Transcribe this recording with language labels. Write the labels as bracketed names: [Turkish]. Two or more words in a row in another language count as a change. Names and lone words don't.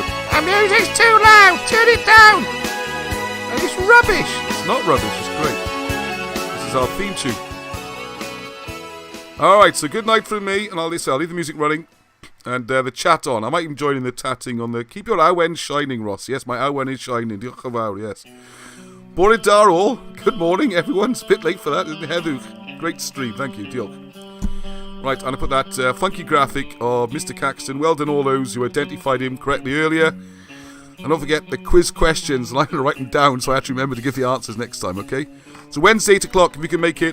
[English] The music's too loud! Turn it down! And it's rubbish! It's not rubbish, it's great. This is our theme tune. Alright, so good night from me, and I'll leave the music running. And the chat on. I might even join in the tatting on the... Keep your awen shining, Ross. Yes, my awen is shining. [Welsh] Diolch yn fawr, yes. Bore da all. [English] Good morning, everyone. It's a bit late for that, isn't it? Heddwch. Great stream. Thank you. Diolch. Right, and I put that funky graphic of Mr. Caxton. Well done all those who identified him correctly earlier. And don't forget the quiz questions. And I'm going to write them down so I actually remember to give the answers next time, okay? So Wednesday, 8 o'clock, if you can make it.